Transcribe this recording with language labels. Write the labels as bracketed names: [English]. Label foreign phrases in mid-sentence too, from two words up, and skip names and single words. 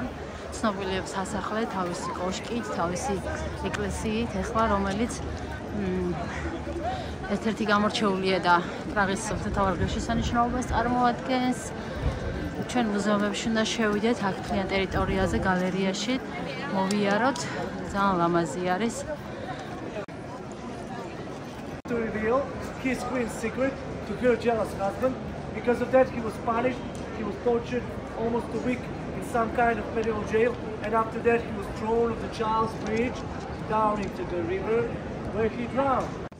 [Georgian] ცნობილი სასახლე თავისი კოშკით, თავისი ეკლესიით, ეხლა რომელიც ერთ-ერთი გამორჩეულია და პრაღის მთავარ ღირსშესანიშნაობას წარმოადგენს. ჩვენ მუზეუმებში უნდა შევიდეთ, აქ მთლიან ტერიტორიაზე, გალერეაში მოვიაროთ, ძალიან ლამაზი არის. [English] To reveal his queen's secret to her jealous husband. Because of that, he was punished. He was tortured almost a week in some kind of medieval jail, and after that, he was thrown off the Charles Bridge down into the river, where he drowned.